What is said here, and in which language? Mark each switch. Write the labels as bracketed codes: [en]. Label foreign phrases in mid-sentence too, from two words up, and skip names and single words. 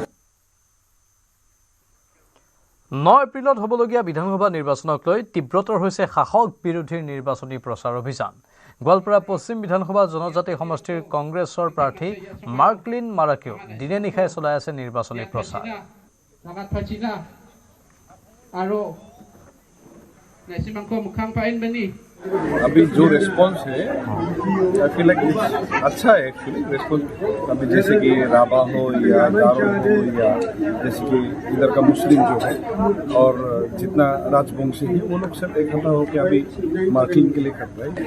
[as] 9 এপ্ৰিলত হ'বলগীয়া বিধানসভা নিৰ্বাচনক লৈ তীব্ৰতৰ হৈছে শাসক বিৰোধীৰ নিৰ্বাচনী প্ৰচাৰ অভিযান। গোৱালপাৰা পশ্চিম বিধানসভা জনজাতি সমষ্টিৰ কংগ্ৰেছৰ প্ৰাৰ্থী মাৰ্কলিন মাৰাকেও দিনে নিশাই চলাই আছে নিৰ্বাচনী প্ৰচাৰ। [hi] अभी जो रिस्पॉन्स है [en] I feel like [hi] अच्छा है एक्चुअली रिस्पॉन्स। अभी जैसे कि राभा हो या गारो हो या जैसे कि इधर का मुस्लिम जो है और जितना राजवंशी है वो लोग सब इकट्ठा होकर अभी मार्किंग के लिए कर रहे हैं।